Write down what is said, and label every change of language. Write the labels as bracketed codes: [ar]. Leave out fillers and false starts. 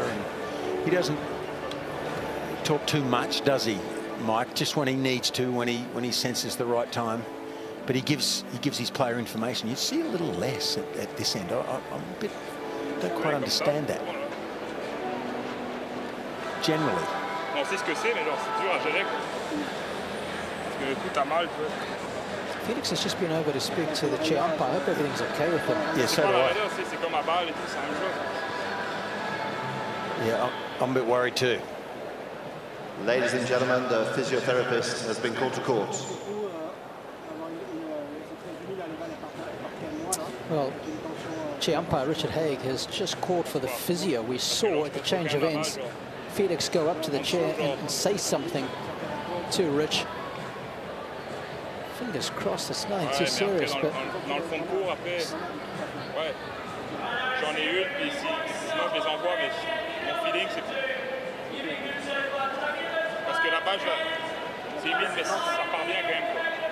[en] And he doesn't talk too much, does he, Mike? Just when he needs to, when he senses the right time. But he gives his player information. You see a little less at this end. I'm a bit, don't quite understand that. Generally. [fr] On sait ce que c'est, mais genre c'est dur à gérer. Parce que tout a mal, tu vois. [en] Felix has just been over to speak to the chair umpire. I hope everything's okay with him. Yeah, so do I. [fr] C'est comme à balle et tout, c'est la même chose. [en] Yeah, I'm a bit worried too. Ladies and gentlemen, the physiotherapist has been called to court. Well, chair umpire Richard Haig has just called for the physio. We saw at the change of ends Felix go up to the chair and say something to Rich. Fingers crossed, it's nothing too serious, but... [fr] Dans le fond de cours, après, ouais, j'en ai une, puis sinon je les envoie, mais mon feeling, c'est que... Parce que la balle, c'est humide, mais ça part bien quand même, quoi.